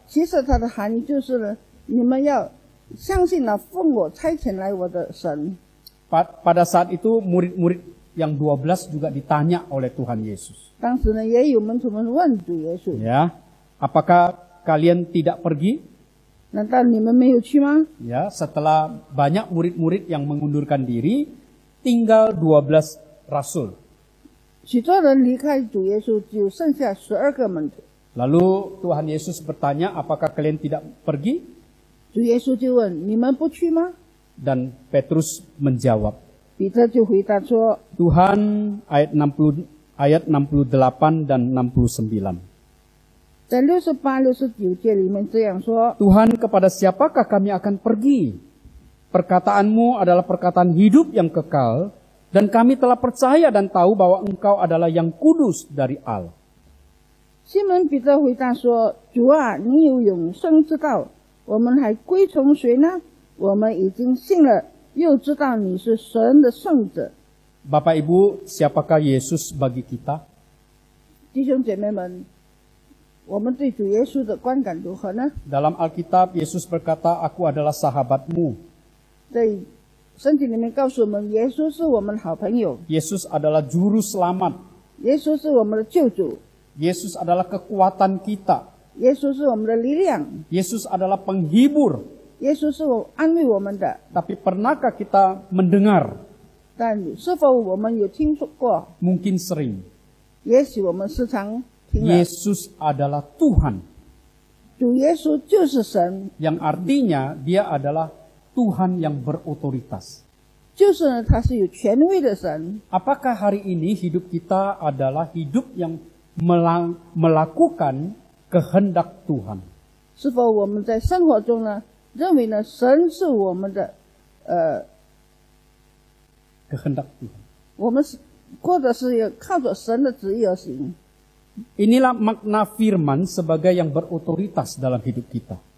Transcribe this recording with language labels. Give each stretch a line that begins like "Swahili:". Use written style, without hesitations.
Chinese: 其实它的含义就是呢，你们要相信了奉我差遣来我的神。
Indonesian: Pada saat itu murid-murid yang 12 juga ditanya oleh Tuhan Yesus.
Chinese: 当时呢，也有门徒们问主耶稣，
Indonesian: Ya, Apakah kalian tidak pergi?
Chinese: 难道你们没有去吗？
Indonesian: Ya, setelah banyak murid-murid yang mengundurkan diri, tinggal 12 rasul.
Chinese: 许多人离开主耶稣，只剩下12个门徒。
Indonesian: Lalu Tuhan Yesus bertanya, apakah kalian tidak pergi?
Chinese: 主耶稣就问：“你们不去吗
Indonesian: Dan Petrus menjawab,？”
Chinese: 彼得就回答说
Indonesian: Tuhan, ayat 68 dan 69.
Chinese: 在68、69节里面这样说：“
Indonesian: Tuhan, kepada siapakah kami akan pergi? Perkataanmu adalah perkataan hidup yang kekal, dan kami telah percaya dan tahu bahwa Engkau adalah yang kudus dari Allah.
Chinese: 西门彼得回答说：“主啊，你有永生之道，我们还归从谁呢？我们已经信了，又知道你是神的圣者。”
Indonesian: Bapak Ibu, siapakah Yesus bagi kita?
Chinese: 弟兄姐妹们，我们对主耶稣的观感如何呢？
Indonesian: Dalam Alkitab, Yesus berkata, Aku adalah sahabatmu.
Chinese: 在圣经里面告诉我们，耶稣是我们的好朋友，
Indonesian: Yesus adalah juru selamat.
Chinese: 耶稣是我们的救主，
Indonesian: Yesus adalah kekuatan kita.
Chinese: 耶稣是我们的力量，
Indonesian: Yesus adalah penghibur.
Chinese: 耶稣是安慰我们的。
Indonesian: Tapi pernahkah kita mendengar?
Chinese: 但是否我们有听说过？
Indonesian: Mungkin sering.
Chinese: 也许我们时常听了。
Indonesian: Yesus adalah Tuhan.
Chinese: 主耶稣就是神，
Indonesian: Yang artinya dia adalah Tuhan yang berotoritas.
Chinese: 就是呢，他是有权威的神。
Indonesian: Apakah hari ini hidup kita adalah hidup yang melakukan kehendak Tuhan?
Chinese: 是否我们在生活中呢，认为呢，神是我们的
Indonesian: Kehendak Tuhan.
Chinese: 我们是或者是要靠着神的旨意而行？
Indonesian: Inilah makna firman sebagai yang berotoritas dalam hidup kita.